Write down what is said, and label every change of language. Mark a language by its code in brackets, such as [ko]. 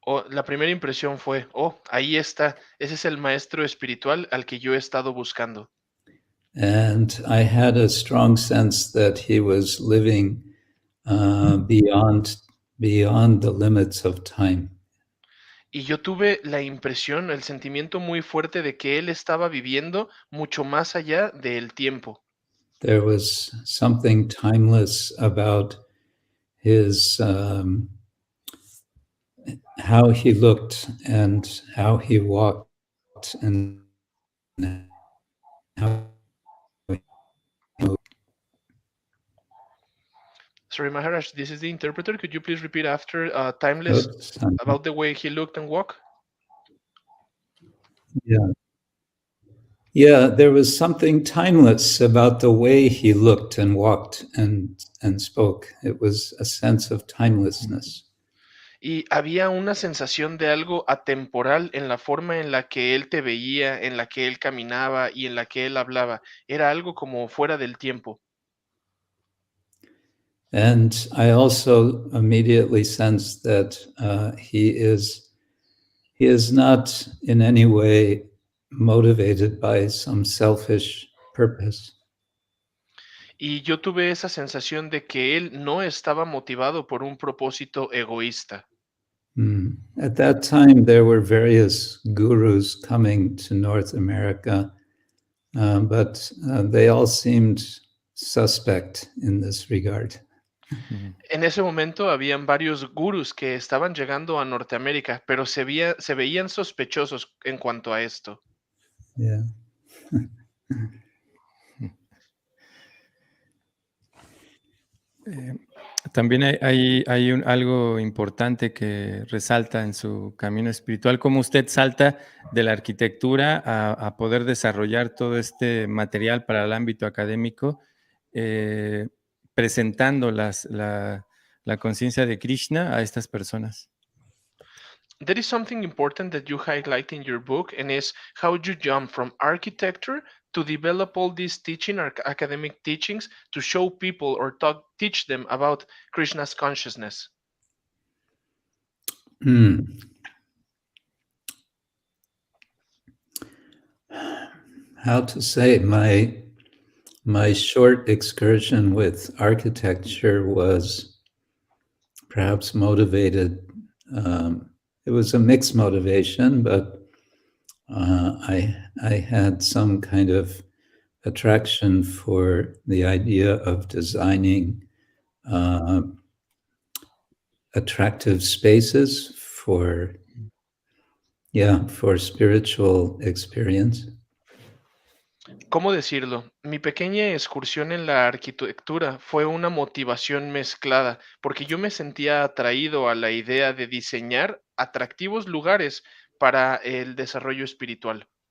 [es] La primera impresión fue, ahí está, ese es el maestro espiritual al que yo he estado buscando. [en] And I had a strong sense that he was living beyond the limits of time. [es] Y yo tuve la impresión, el sentimiento muy fuerte de que él estaba viviendo mucho más allá del tiempo. [en] There was something timeless about his how he looked and how he walked and how he moved. Sorry, Maharaj, this is the interpreter. Could you please repeat after timeless Oops, about the way he looked and walked? Yeah, there was something timeless about the way he looked and walked and spoke. It was a sense of timelessness. [es] Y había una sensación de algo atemporal en la forma en la que él te veía, en la que él caminaba y en la que él hablaba. Era algo como fuera del tiempo. [en] And I also immediately sensed that he is not in any way motivated by some selfish purpose. [es] Y yo tuve esa sensación de que él no estaba motivado por un propósito egoísta. [en] At that time, there were various gurus coming to North America, but they all seemed suspect in this regard. [es] En ese momento habían varios gurús que estaban llegando a Norteamérica, pero se veían sospechosos en cuanto a esto. [en] Yeah. [es] También hay algo importante que resalta en su camino espiritual, cómo usted salta de la arquitectura a poder desarrollar todo este material para el ámbito académico, presentando la conciencia de Krishna a estas personas. [en] There is something important that you highlight in your book, and is how you jump from architecture to develop all these academic teachings to show people or teach them about Krishna's consciousness. How to say, my short excursion with architecture was perhaps motivated. It was a mixed motivation, but I had some kind of attraction for the idea of designing attractive spaces for spiritual experience. [es] ¿Cómo decirlo? Mi pequeña excursión en la arquitectura fue una motivación mezclada, porque yo me sentía atraído a la idea de diseñar atractivos lugares para el desarrollo espiritual.